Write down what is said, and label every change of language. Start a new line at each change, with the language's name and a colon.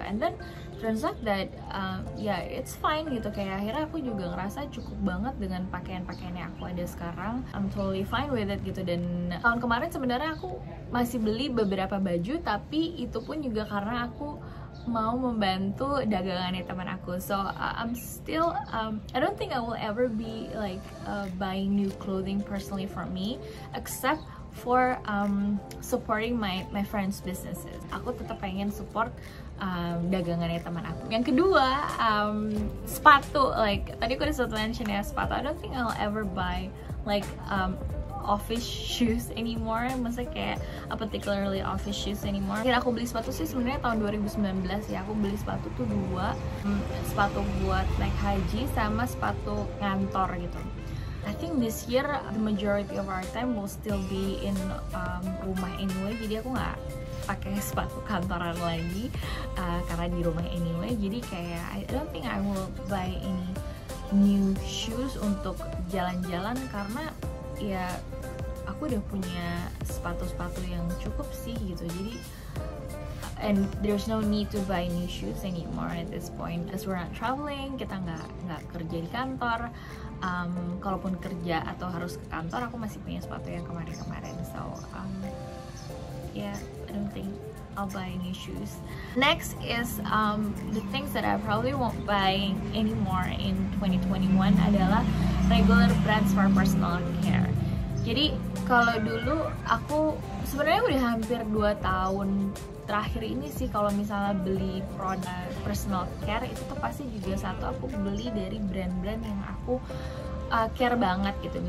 English: And then turns out that yeah, it's fine gitu.
Indonesian: Kayak akhirnya aku juga ngerasa cukup banget dengan pakaian-pakaian yang aku ada sekarang.
English: I'm totally fine with it
Indonesian: gitu. Dan tahun kemarin sebenarnya aku masih beli beberapa baju, tapi itu pun juga karena aku mau membantu dagangannya teman aku.
English: So I'm still I don't think I will ever be like buying new clothing personally for me, except for supporting my friends' businesses.
Indonesian: Aku tetap pengen support dagangannya teman aku. Yang kedua, sepatu. Like tadi aku udah sempat mention ya, sepatu.
English: I don't think I'll ever buy like office shoes anymore.
Indonesian: Maksudnya kayak
English: particularly office shoes anymore.
Indonesian: Akhirnya aku beli sepatu sih sebenarnya tahun 2019 ya. Aku beli sepatu tuh dua, sepatu buat naik haji sama sepatu ngantor gitu.
English: I think this year the majority of our time will still be in
Indonesian: rumah
English: anyway.
Indonesian: Jadi aku nggak pakai sepatu kantoran lagi karena di rumah anyway. Jadi kayak
English: I don't think I will buy any new shoes
Indonesian: untuk jalan-jalan karena ya aku udah punya sepatu-sepatu yang cukup sih gitu.
English: Jadi and there's no need to buy new shoes anymore at this point as we're not traveling.
Indonesian: Kita nggak kerja di kantor. Kalaupun kerja atau harus ke kantor, aku masih punya sepatu yang kemarin-kemarin.
English: So yeah, I don't think I'll buy new shoes. Next is the things that I probably won't buy anymore in 2021 adalah regular brands for personal care.
Indonesian: Jadi kalau dulu aku sebenarnya udah hampir 2 tahun terakhir ini sih kalau misalnya beli produk personal care itu tuh pasti juga satu aku beli dari brand-brand yang aku care banget gitu.